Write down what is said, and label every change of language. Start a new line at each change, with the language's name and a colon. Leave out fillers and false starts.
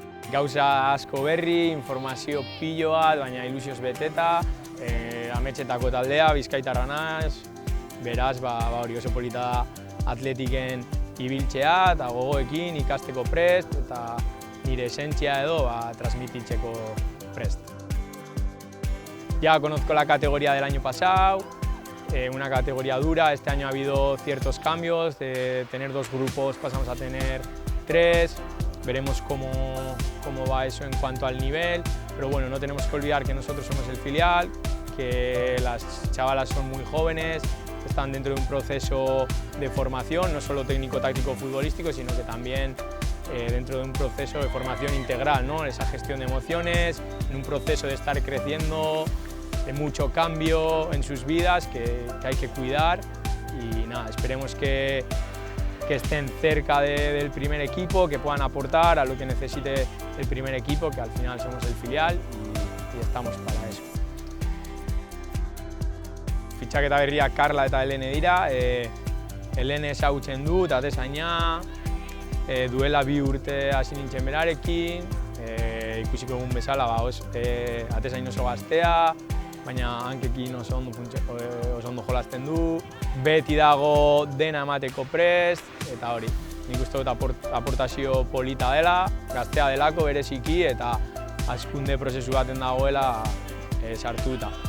Basque: Gauza asko berri, informazio pilo bat, baina ilusioz beteta, ametxetako taldea, Bizkaitarra naiz, beraz, hori oso polita da atletiken ibiltzea eta gogoekin ikasteko prest eta nire esentzia edo transmititzeko prest.
Spanish: Ya conozco la categoría del año pasado, una categoría dura. Este año ha habido ciertos cambios, de tener 2 grupos pasamos a tener 3, veremos cómo va eso en cuanto al nivel, pero bueno, no tenemos que olvidar que nosotros somos el filial, que las chavalas son muy jóvenes, están dentro de un proceso de formación, no solo técnico-táctico futbolístico, sino que también dentro de un proceso de formación integral, ¿no? Esa gestión de emociones, en un proceso de estar creciendo, de mucho cambio en sus vidas que hay que cuidar y nada, esperemos que estén cerca del primer equipo, que puedan aportar a lo que necesite el primer equipo, que al final somos el filial y estamos para eso.
Basque: Fitxaketa berria Karla eta Helene dira, Helene ezagutzen dut, atezaina, duela 2 urte hasi nintzen berarekin, ikusiko egun bezala, atezain oso gaztea, baina hankekin oso ondo jolasten du, beti dago dena emateko prest, eta hori, nik uste dut aportazio polita dela, gaztea delako bereziki eta hazkunde prozesu baten dagoela sartuta.